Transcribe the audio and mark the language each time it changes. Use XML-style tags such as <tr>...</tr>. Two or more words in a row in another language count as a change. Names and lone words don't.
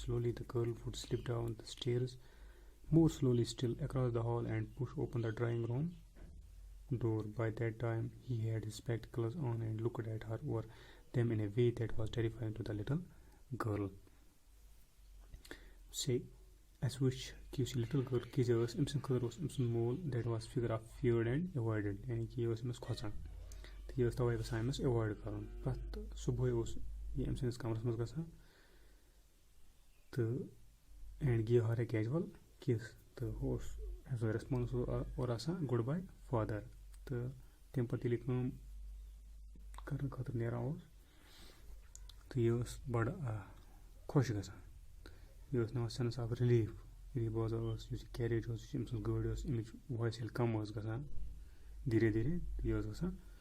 <en>Slowly the girl would slip down the stairs, more slowly still, across the hall and push open the drawing room door. By that time he had his spectacles on and looked at her over them in a way that was terrifying to the little girl. Say, as which gives little girl Kezia</en> <ks>ٲس أمۍ سٕنٛدِ خٲطرٕ اوس أمۍ سُنٛد مول</ks> <en>that was figure of feared and avoided</en> <ur>یعنی کہ</ur> <ks>یہِ ٲس أمِس کھۄژان تہٕ یہِ ٲس تَوَے گژھان أمِس ایوایڈ کَرُن پرٛٮ۪تھ صُبحٲے اوس یہِ أمۍ سٕنٛدِس کَمرَس منٛز گژھان تہٕ</ks> <en>and gave her a casual kiss</en> <ks>تہٕ ہُہ اوس</ks> <en>as a response</en> <ks>اور آسان</ks> <en>good bye father</en> <ks>تہٕ تَمہِ پَتہٕ ییٚلہِ یہِ کٲم کَرنہٕ خٲطرٕ نیران اوس تہٕ یہِ ٲس بَڑٕ خۄش گژھان یہِ ٲس نِوان</ks> <en>sense of relief</en> <ks>ییٚلہِ بوزان ٲس یُس یہِ کیریج اوس یُس أمۍ سٕنٛز گٲڑۍ ٲس اَمِچ وایِس ییٚلہِ کَم ٲس گژھان دھیٖرے دھیٖرے یہِ ٲس گژھان</ks>